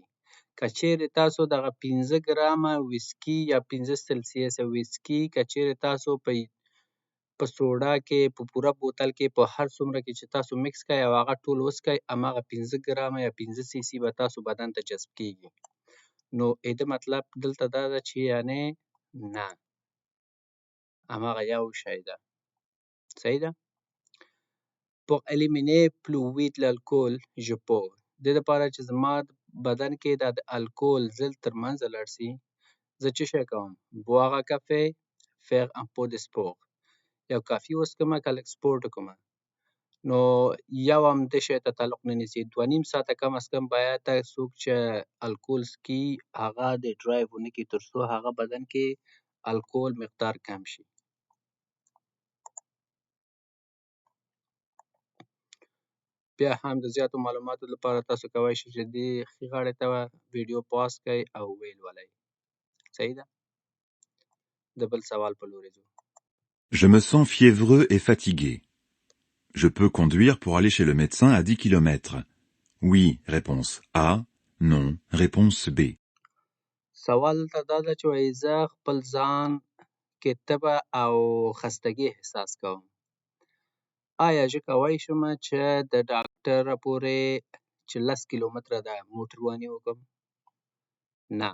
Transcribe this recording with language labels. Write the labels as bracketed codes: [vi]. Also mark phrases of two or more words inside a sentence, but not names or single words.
[ps] که چیرې تاسو دغه 15 ګرامه ویسکي یا 15 سلسیسه ویسکي که چیرې تاسو په سوډا کې په پوره بوتل کې په هر څومره کې چې تاسو مکس کړئ او هغه ټول وڅښئ هماغه 15 ګرامه یا 15 سی سی به تاسو بدن ته جذب کیږي. نو ایده مطلب دلته دا ده چې یعنی نه هماغه یو شی ده. صحیح ده؟ [fr] pour éliminer fluide l'alcool je peux [ps] دې دپاره چې زما بدن کې دا د الکول زل تر منځه لاړ سي زه څه شی کوم؟ [fr] boire un café faire un peu de sport [ps] یو کافي وڅښمه که لږ سپورټ وکړمه. نو یو هم دې شی ته تعلق نه نیسي. 2.5 ساعته کم از کم باید څوک چې الکول څکي هغه د ډرایو ونه کړي تر څو هغه بدن کې الکول مقدار کم شي. بیا هم د زیاتو معلوماتو لپاره تاسو کولی شئ چې دې ښي غاړې ته ویډیو پاس کړئ او ویې لولئ. صحیح ده؟ د بل سوال په لورې ځو. [fr] Je me sens fiévreux et fatigué. Je peux conduire pour aller chez le médecin à 10 kilomètres. Oui, réponse A. Non, réponse B. [ps] سوال ته دا ده چې وایي زه خپل ځان کې تبه او خستګي احساس کوم. آیا زه کولی شم چې د ډاکټره پورې چې 10 کیلومتره ده موټرواني وکړم؟ نه.